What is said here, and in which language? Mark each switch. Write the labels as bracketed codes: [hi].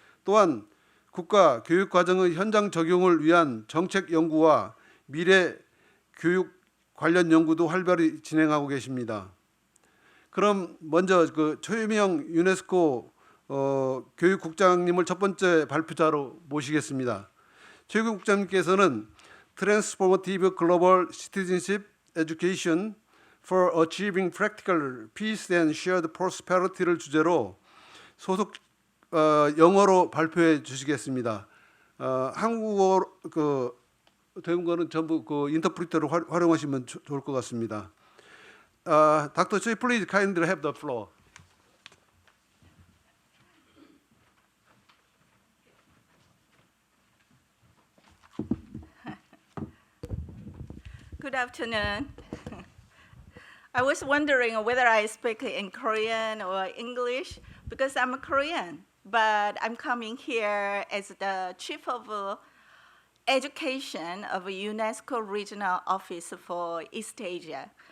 [ko] 또한 국가 교육과정의 현장 적용을 위한 정책 연구와 미래 교육 관련 연구도 활발히 진행하고 계십니다. 그럼 먼저 최유명 유네스코 교육국장님을 첫 번째 발표자로 모시겠습니다. 최 국장님께서는 Transformative Global Citizenship Education for Achieving Practical Peace and Shared Prosperity를 주제로 소속 영어로 발표해 주시겠습니다. 한국어 되는 거는 전부 인터프리터를 활용하시면 좋을 것 같습니다. [en] Dr. Choi, please kindly have the floor. Good afternoon. I was wondering whether I speak in Korean or English because I'm a Korean, but I'm coming here as the chief of education of a UNESCO regional office for East Asia.